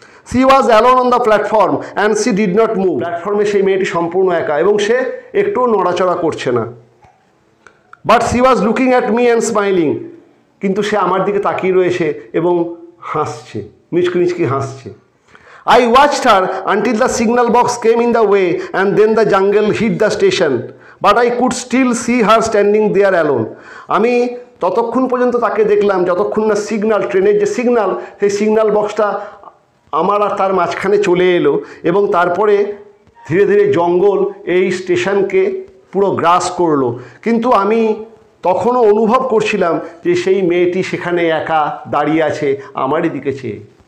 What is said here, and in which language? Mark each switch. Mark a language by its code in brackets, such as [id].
[en] she was alone on the platform and she did not move, [bn] প্ল্যাটফর্মে সেই মেয়েটি সম্পূর্ণ একা, এবং সে একটু নড়াচড়া করছে না। [en] but she was looking at me and smiling, [bn] কিন্তু সে আমার দিকে তাকিয়ে রয়েছে এবং হাসছে, মিচকি মিচকি হাসছে। [en] I watched her until the signal box came in the way and then the jungle hit the station, but I could still see her standing there alone. [bn] আমি ততক্ষণ পর্যন্ত তাকে দেখলাম যতক্ষণ না সিগন্যাল, ট্রেনের যে সিগন্যাল, সেই সিগন্যাল বক্সটা আমার আর তার মাঝখানে চলে এলো, এবং তারপরে ধীরে ধীরে জঙ্গল এই স্টেশনকে পুরো গ্রাস করলো। কিন্তু আমি তখনও অনুভব করছিলাম যে সেই মেয়েটি সেখানে একা দাঁড়িয়ে আছে আমারই দিকে চেয়ে।